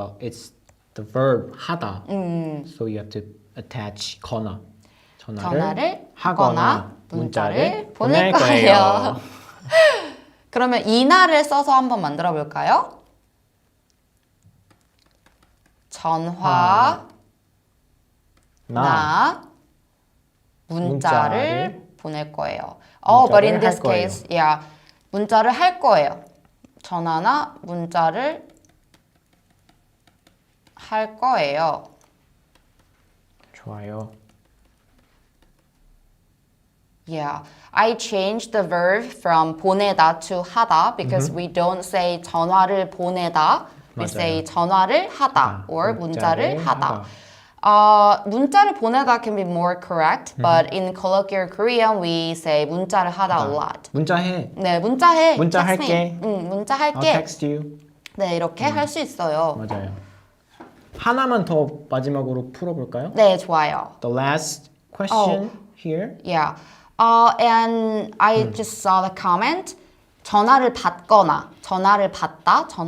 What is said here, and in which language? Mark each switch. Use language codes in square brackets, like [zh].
[en] it's the verb 하다. So you have to attach 거나. [ko] 전화를 하거나 문자를 보낼 거예요. 거예요. 그러면 이나를 써서 한번 만들어 볼까요? 전화 나 문자를 보낼 거예요. [en] But in this case, yeah, [ko] 문자를 할 거예요. 전화나 문자를 할 거예요. 좋아요. [en] Yeah, I changed the verb from 보내다 to 하다 because we don't say [ko] 전화를 보내다. [en] We [ko] 맞아요. [en] say [ko] 전화를 하다 [en] or [ko] 문자를 하다. 하다. 문자를 보내다 [en] can be more correct, but in colloquial Korean we say [ko] 문자를 하다 [en] a lot. [ko] 문자해. 네, 문자해. 문자 [en] Text me. [ko] 할게. 응, 문자 [en] I'll [ko] 할게. [en] text you. [ko] 네, 이렇게 할 수 있어요. 맞아요. 하나만 더 마지막으로 풀어볼까요? 네, 좋아요. [en] The last question here. Yeah. And I just saw the comment. [ko] 전화를 받거나, 전화를 받다.